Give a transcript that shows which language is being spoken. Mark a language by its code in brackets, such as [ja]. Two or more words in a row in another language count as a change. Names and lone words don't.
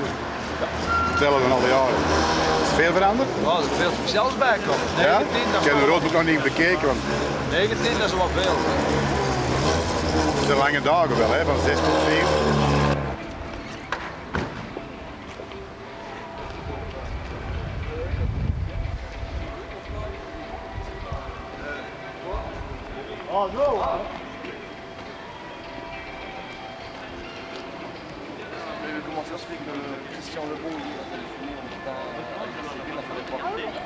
[nl] Vertellen dan al die jaren. Is het veel veranderd? Ja, er is veel speciaals bij komen. Ja? 19, dat Ik heb de roadbook nog niet bekeken, want 19, dat is wel veel. het zijn lange dagen wel, hè, van 6 tot 4. [en] Oh no! [fr] Mais comment ça se fait que Christian Lebon il a téléphoné en même temps il a fait les porter.